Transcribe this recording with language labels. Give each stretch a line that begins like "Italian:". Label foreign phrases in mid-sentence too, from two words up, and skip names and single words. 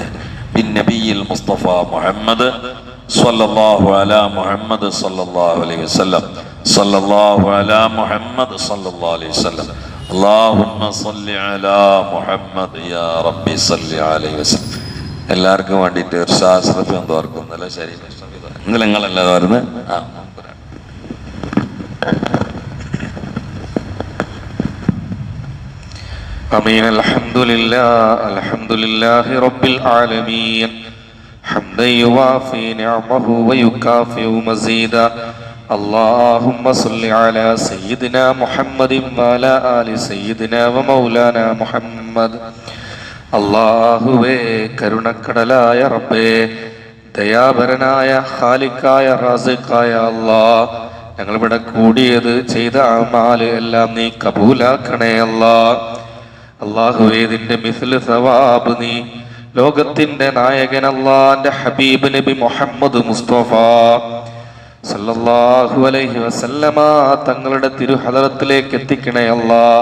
Arabic: بالنبي المصطفى محمد صلى الله على محمد صلى الله عليه وسلم صلى الله على محمد صلى الله عليه وسلم اللهم صل على محمد يا ربي صل عليه وسلم.
Malayalam: എല്ലാവർക്കും വേണ്ടിയിട്ട് ഇർഷാസ്റഫ് എന്തോർക്കും നല്ല ശരി നിങ്ങളെല്ലാവരും വരുന്നത്
Arabic: آمين. الحمد لله رب العالمين حمدا يوافي نعمه ويكافئ مزيدا. اللهم صل على سيدنا محمد وعلى آل سيدنا ومولانا محمد.
Malayalam: അല്ലാഹുവേ കരുണക്കടലായ റബ്ബേ, ദയാപരനായ ഖാലിഖായ റാസിഖായ അല്ലാഹ്, ഞങ്ങളിവിടെ കൂടിയത് ചെയ്ത അമാല് എല്ലാം നീ കബൂലാക്കണേ അല്ലാഹ്. അല്ലാഹുവേ ഇതിന്റെ
Arabic: مثل ثواب
Malayalam: നീ ലോകത്തിന്റെ നായകൻ അല്ലാഹുവിന്റെ ഹബീബ് നബി മുഹമ്മദ് മുസ്തഫ
Arabic: صلى الله عليه وسلم
Malayalam: തങ്ങളുടെ തിരുഹദറത്തിലേക്ക് എത്തിക്കണേ അല്ലാഹ്.